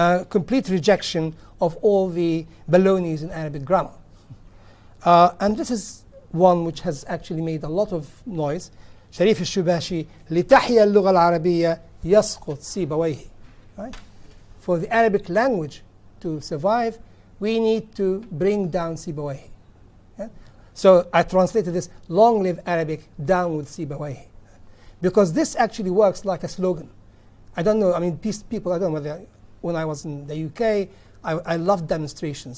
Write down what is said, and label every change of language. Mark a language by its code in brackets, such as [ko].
[en] Complete rejection of all the balonies in Arabic grammar. And this is one which has actually made a lot of noise. [ar] شريف الشباشي لتحيا اللغة العربية يسقط سيبويه. [en] Right? For the Arabic language to survive, we need to bring down Sibawayh. Yeah? So I translated this, long live Arabic, down with Sibawayh. Because this actually works like a slogan. I don't know, I mean, people, I don't know whether, when I was in the UK, I loved demonstrations.